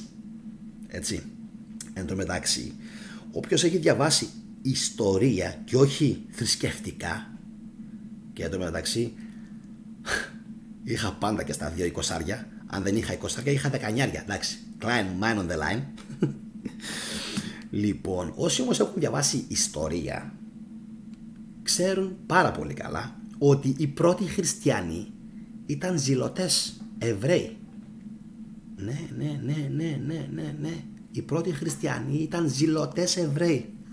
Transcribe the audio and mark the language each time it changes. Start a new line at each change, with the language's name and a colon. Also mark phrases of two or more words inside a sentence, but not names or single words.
Greek: Έτσι. Εν τω μεταξύ, όποιος έχει διαβάσει ιστορία και όχι θρησκευτικά, και εν τω μεταξύ είχα πάντα και στα 2 εικοσάρια, αν δεν είχα 20, είχα 19, εντάξει,
English: Klein man on the line.
Greek: Λοιπόν, όσοι όμως έχουν διαβάσει ιστορία, ξέρουν πάρα πολύ καλά ότι οι πρώτοι χριστιανοί ήταν ζηλωτές Εβραίοι. Ναι. Οι πρώτοι χριστιανοί ήταν ζηλωτές Εβραίοι.